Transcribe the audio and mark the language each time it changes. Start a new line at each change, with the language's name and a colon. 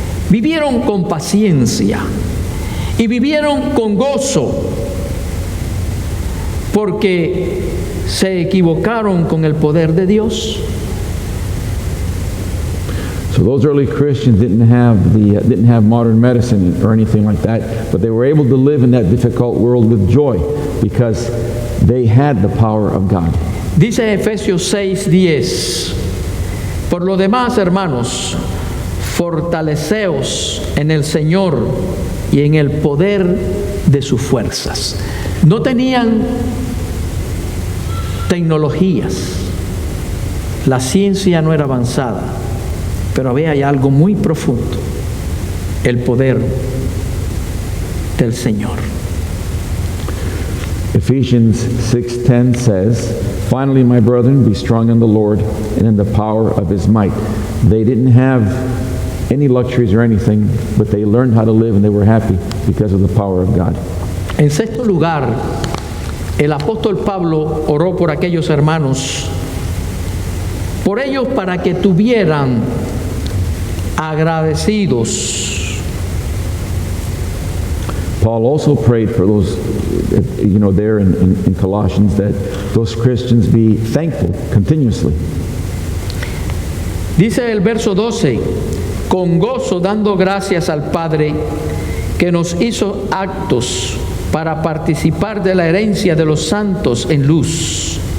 Spanish: Vivieron con paciencia y vivieron con gozo, porque se equivocaron con el poder de Dios.
English: So those early Christians didn't have modern medicine or anything like that, but they were able to live in that difficult world with joy because they had the power of God.
Spanish: Dice Efesios 6:10, por lo demás, hermanos, fortaleceos en el Señor y en el poder de sus fuerzas. No tenían tecnologías, la ciencia no era avanzada, pero había algo muy profundo, el poder del Señor.
English: Ephesians 6:10 says, "Finally, my brethren, be strong in the Lord and in the power of his might." They didn't have any luxuries or anything, but they learned how to live and they were happy because of the power of God.
Spanish: En sexto lugar, el apóstol Pablo oró por aquellos hermanos, por ellos para que tuvieran agradecidos.
English: Paul also prayed for those there in Colossians, that those Christians be thankful continuously.
Spanish: Dice el verso 12, con gozo dando gracias al Padre que nos hizo aptos para participar de la herencia de los santos en luz.